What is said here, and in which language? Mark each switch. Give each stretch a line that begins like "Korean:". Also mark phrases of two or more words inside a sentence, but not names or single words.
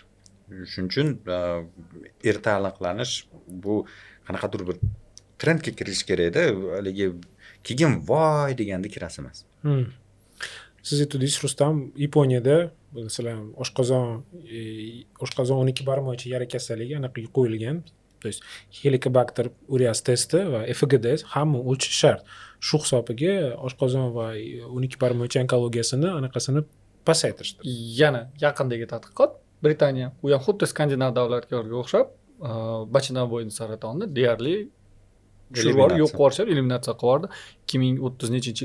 Uzbek: Shuning uchun erta aniqlanish bu qanaqadir bir trendga kirish kerak-da, haligi keyin voy deganda kirasi emas. Siz aytdingiz, Rustam, Yaponiyada masalan oshqozon 12 barmoqcha yara kasalligi aniqga qo'yilgan.
Russian: То есть
Uzbek: Helicobacter aureus testi va FGD hamma o'lchish shart. Shu hisobiga oshqozon va 12 barmoqcha onkologiyasini anaqasini pasaytirishdi. Yana yaqindagi tadqiqot Britaniya, u ham xuddi Skandinav davlatlarga o'xshab, bachadon bo'yni saratonni deyarli yo'q qilib eliminatsiya qilib 2030-yil.